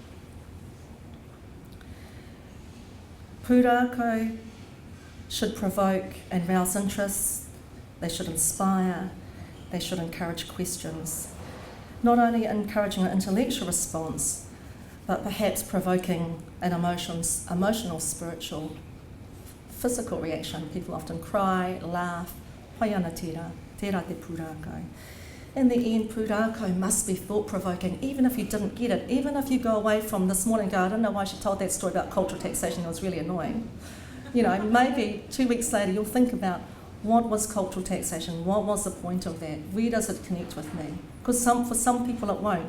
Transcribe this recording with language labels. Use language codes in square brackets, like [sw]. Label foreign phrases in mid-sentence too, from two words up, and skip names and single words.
[en] Pūrākau should provoke and rouse interest, they should inspire, they should encourage questions. Not only encouraging an intellectual response, but perhaps provoking an emotional, spiritual, physical reaction. People often cry, laugh, [mi] pai ana tērā te pūrākau. [en] In the end, pūrākau must be thought-provoking, even if you didn't get it. Even if you go away from this morning and go, I don't know why she told that story about cultural taxation, it was really annoying. You know, maybe 2 weeks later you'll think about, what was cultural taxation? What was the point of that? Where does it connect with me? Because for some people it won't.